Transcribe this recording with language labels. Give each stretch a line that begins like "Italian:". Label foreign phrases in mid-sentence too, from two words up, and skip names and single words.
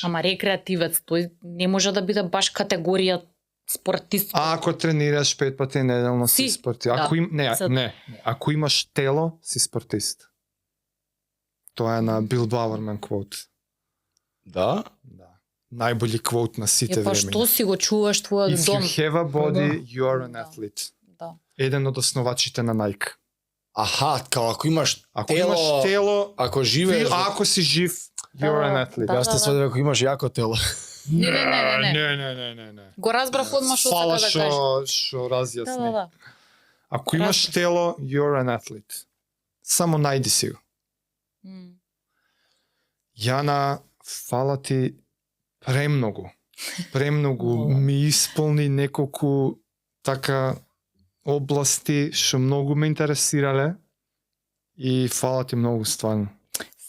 Macedonian: Ама рекреативец, тој не може да биде баш категорија спортист. А ако тренираш 5 пати неделно си Си, спортист. да. Ако не, Се- не, ако имаш тело, си спортист. Тоа е на Бил Бауерман квот. Да? Да. Најболи квот на сите Е, па времења. што си го чуваш твојот
English: If
Macedonian: дом?
English: you have a body, you are an
Macedonian: Да.
English: athlete.
Macedonian: Да. Еден од основачите на Nike. Аха, као ако имаш Ако тело, имаш тело, ако живееш, ако си жив,
English: you're an athlete.
Macedonian: Да. јас те сведам ако имаш јако тело. Не. Не. Го разбрав одма што Фала сака да каже. што разјасни. Да. Ако имаш тело,
English: you're an athlete.
Macedonian: Само најди си го. М. Јана, фала ти премногу. Премногу ми исполни неколку така области што многу ме интересирале и фала ти многу стварно.